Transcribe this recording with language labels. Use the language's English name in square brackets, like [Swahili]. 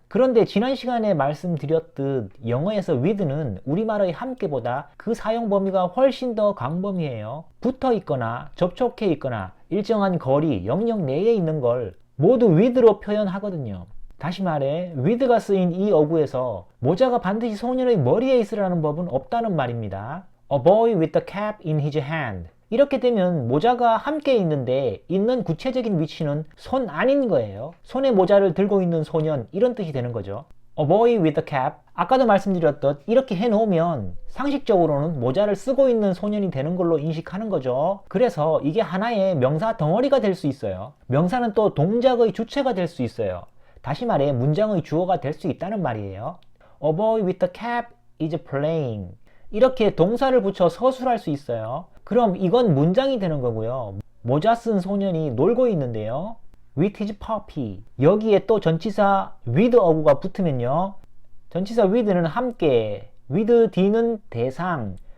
[Korean] 그런데 지난 시간에 말씀드렸듯 영어에서 with는 우리말의 함께보다 그 사용 범위가 훨씬 더 광범위해요. 붙어 있거나 접촉해 있거나 일정한 거리, 영역 내에 있는 걸 모두 with로 표현하거든요. 다시 말해 with가 쓰인 이 어구에서 모자가 반드시 소년의 머리에 있으라는 법은 없다는 말입니다. [English] A boy with a cap in his hand. [Korean] 이렇게 되면 모자가 함께 있는데 있는 구체적인 위치는 손 안인 거예요. 손에 모자를 들고 있는 소년 이런 뜻이 되는 거죠. [English] A boy with a cap. [Korean] 아까도 말씀드렸듯 이렇게 해놓으면 상식적으로는 모자를 쓰고 있는 소년이 되는 걸로 인식하는 거죠. 그래서 이게 하나의 명사 덩어리가 될 수 있어요. 명사는 또 동작의 주체가 될 수 있어요. 다시 말해 문장의 주어가 될 수 있다는 말이에요. [English] A boy with a cap is playing. [Korean] 이렇게 동사를 붙여 서술할 수 있어요. 그럼 이건 문장이 되는 거고요. 모자 쓴 소년이 놀고 있는데요. [English] with his puppy. [Korean] 여기에 또 전치사 with 어구가 붙으면요. 전치사 with는 함께, with 뒤는 대상.